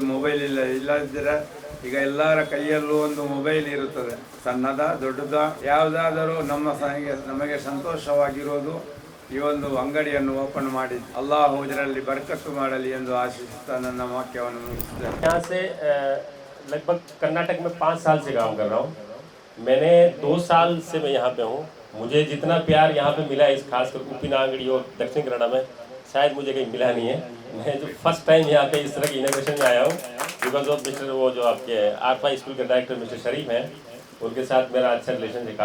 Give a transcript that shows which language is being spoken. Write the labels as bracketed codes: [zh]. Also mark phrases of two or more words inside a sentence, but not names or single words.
[kn] ಮೊಬೈಲ್ ಇಲ್ಲದಿದ್ದರೆ ಈಗ ಎಲ್ಲರ ಕೈಯಲ್ಲೂ ಒಂದು ಮೊಬೈಲ್ ಇರುತ್ತದೆ. ಸಣ್ಣದ ದೊಡ್ಡದ ಯಾವುದಾದರೂ ನಮಗೆ ಸಂತೋಷವಾಗಿರೋದು ಈ ಒಂದು ಅಂಗಡಿಯನ್ನು ಓಪನ್ ಮಾಡಿ ಅಲ್ಲಾಹು ಇದರಲ್ಲಿ ಬರ್ಕತ್ತು ಮಾಡಲಿ ಎಂದು ಆಶಿಸುತ್ತಾ ನನ್ನ ವಾಕ್ಯವನ್ನು ಮುಗಿಸಿದ್ದೇನೆ. [hi] यहाँ से लगभग कर्नाटक में 5 साल से काम कर रहा हूँ. मैंने 2 साल से मैं यहाँ पे हूँ. मुझे जितना प्यार यहाँ पे मिला है इस खासकर उप्पिनांगड़ी और दक्षिण कन्नड़ में शायद मुझे कहीं मिला नहीं है. मैं जो [en] first time [hi] यहाँ पे इस तरह की इनोग्रेशन में आया हूँ [en] because of mister [hi] वो जो आपके आरफा स्कूल के डायरेक्टर मिस्टर शरीफ हैं, उनके साथ मेरा अच्छा रिलेशन है.